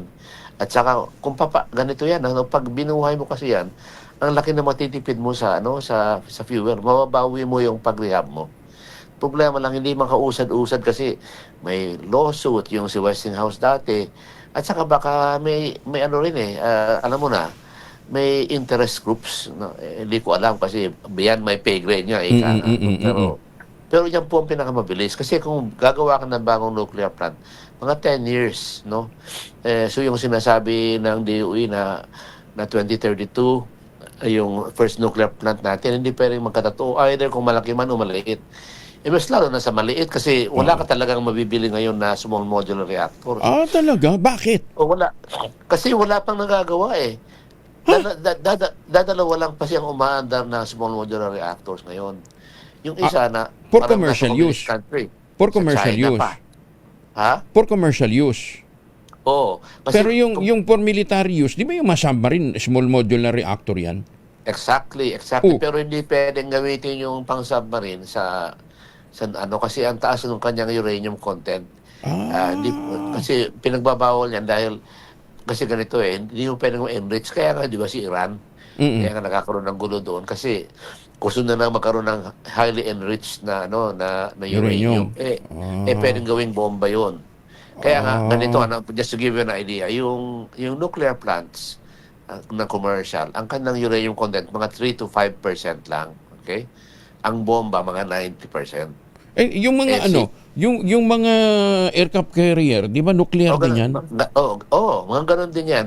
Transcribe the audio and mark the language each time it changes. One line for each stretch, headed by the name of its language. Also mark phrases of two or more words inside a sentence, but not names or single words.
Filipino: At saka, ganito yan, pag binuhay mo kasi yan, ang laki na matitipid mo sa fuel, mababawi mo yung pag-rehab mo. Problema lang, hindi makausad-usad kasi may lawsuit yung si Westinghouse dati. At saka baka may alam mo na, may
English: interest groups.
Filipino: Hindi ko alam kasi
English: beyond my pay grade
Filipino: niya. Pero yan po ang pinakamabilis. Kasi kung gagawa ka ng bagong nuclear plant, mga 10 years, no? So yung sinasabi ng DOE na 2032, yung
English: first nuclear plant
Filipino: natin, hindi pwedeng magkatotoo. Either kung malaki man o maliit. Mas lalo na sa maliit kasi wala ka talagang mabibili ngayon na
English: small modular reactor.
Filipino: Talaga? Bakit? O wala. Kasi wala pang nagagawa Dadalawa lang pa siyang umaandar na
English: small modular reactors
Filipino: ngayon. Yung isa
English: for commercial use. Country, For commercial use. Ha? For commercial use.
Filipino: Oo. Pero yung for
English: military use,
Filipino: di ba yung
English: submarine small modular reactor
Filipino: yan?
English: Exactly.
Filipino: Pero hindi pwedeng gamitin yung pang-submarine sa kasi ang taas ng kanyang uranium content. Kasi pinagbabawal niyan dahil kasi ganito hindi mo pwedeng enrich. Kaya nga, di ba si Iran? Kaya nga nagkakaroon ng gulo doon. Kasi gusto na magkaroon ng
English: highly enriched
Filipino: na uranium. Pwedeng gawing bomba yun. Kaya nga, ganito,
English: just to give you an idea,
Filipino: yung
English: nuclear plants
Filipino: na commercial, ang kanilang uranium content, mga 3 to 5% lang. Okay? Ang bomba, mga 90%. Yung mga yung mga
English: aircraft carrier,
Filipino: di ba nuclear din yan? Mga ganun din yan.